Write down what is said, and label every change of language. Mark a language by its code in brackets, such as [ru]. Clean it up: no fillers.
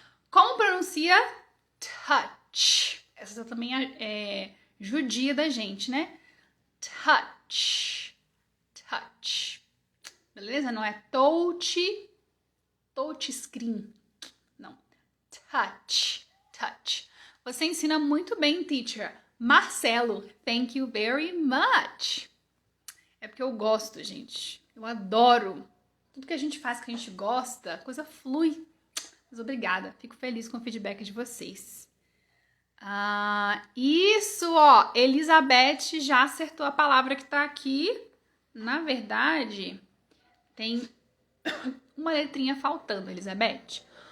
[pt] Como pronuncia touch? Essa também é judia da gente, né? Touch. Touch. Beleza? Não é touch screen. Não. Touch. Touch. Você ensina muito bem, teacher. [en] Marcelo, thank you very much. [pt] É porque eu gosto, gente. Eu adoro. Tudo que a gente faz que a gente gosta, a coisa flui. Mas obrigada. Fico feliz com o feedback de vocês. Isso, ó. Elizabeth já acertou a palavra que tá aqui. Na verdade, tem uma letrinha faltando, Elizabeth.